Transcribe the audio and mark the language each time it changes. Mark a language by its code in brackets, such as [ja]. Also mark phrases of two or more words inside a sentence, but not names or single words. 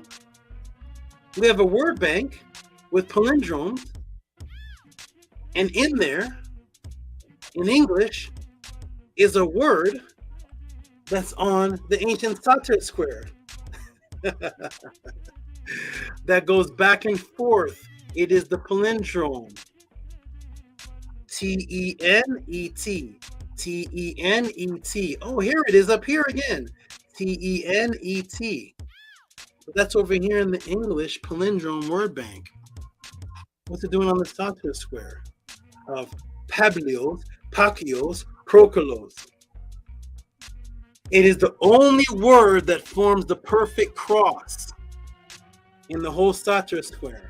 [en] We have a word bank with palindromes, and in there, in English, is a word that's on the ancient Sator square. That goes back and forth. It is the palindrome. T-E-N-E-T. T-E-N-E-T. Oh, here it is up here again. T-E-N-E-T. But that's over here in the English palindrome word bank. What's it doing on the Sator square? Of Pablios, Pakios, Krokolos. It is the only word that forms the perfect cross in the whole Sator square.